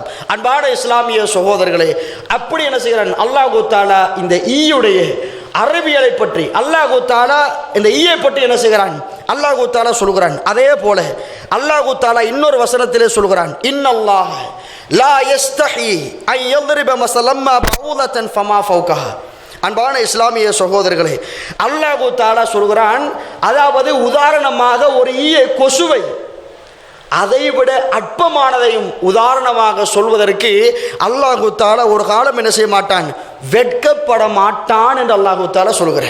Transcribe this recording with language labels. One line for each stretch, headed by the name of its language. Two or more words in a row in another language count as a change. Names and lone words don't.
Tamil: அன்பான இஸ்லாமிய சகோதரர்களே, அப்படி என்ன செய்கிறான் அல்லாஹ் தஆலா இந்த ஈயுடைய அறிவியலை பற்றி அல்லாஹ் தஆலா இந்த ஈயை பற்றி என்ன செய்கிறான் அல்லாஹ் தஆலா சொல்கிறான். அதே போல அல்லாஹ் தஆலா இன்னொரு வசனத்திலே சொல்கிறான்,
Arabic: إن الله لا يستحيي أن يضرب مثلا بعوضة فما فوقها.
Tamil: அன்பான இஸ்லாமிய சகோதரர்களே, அல்லாஹ் தஆலா சொல்கிறான், அதாவது உதாரணமாக ஒரு ஈயை கொசுவை அதைவிட அற்பமானதையும் உதாரணமாக சொல்வதற்கு அல்லாஹ் தஆலா ஒரு காலம் என்ன செய்ய மாட்டான்? வெட்கப்பட மாட்டான் என்று அல்லாஹ் தஆலா சொல்கிறான்.